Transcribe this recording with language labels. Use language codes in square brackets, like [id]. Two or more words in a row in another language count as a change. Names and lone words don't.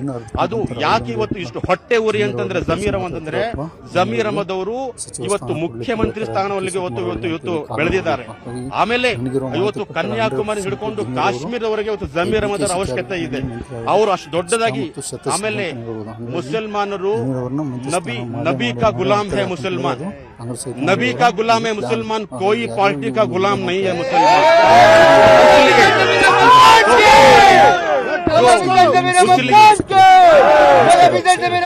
[kn] ಅದು ಯಾಕೆ ಇವತ್ತು ಇಷ್ಟು ಹೊಟ್ಟೆ ಉರಿ ಅಂತಂದ್ರೆ ಜಮೀರ್ ಅಹಮದ್ ಅವರು ಇವತ್ತು ಮುಖ್ಯಮಂತ್ರಿ ಸ್ಥಾನವಲ್ಲಿಗೆ ಇವತ್ತು ಬೆಳೆದಿದ್ದಾರೆ. ಆಮೇಲೆ ಇವತ್ತು ಕನ್ಯಾಕುಮಾರಿ ಹಿಡ್ಕೊಂಡು ಕಾಶ್ಮೀರದವರೆಗೆ ಇವತ್ತು ಜಮೀರ್ ಅಹಮದ್ ಅವರ ಅವಶ್ಯಕತೆ ಇದೆ. ಅವರು ಅಷ್ಟು ದೊಡ್ಡದಾಗಿ. ಆಮೇಲೆ ಮುಸಲ್ಮಾನರು [hi] नबी का गुलाम है मुसलमान, नबी का गुलाम है मुसलमान, कोई पार्टी का गुलाम नहीं है मुसलमान।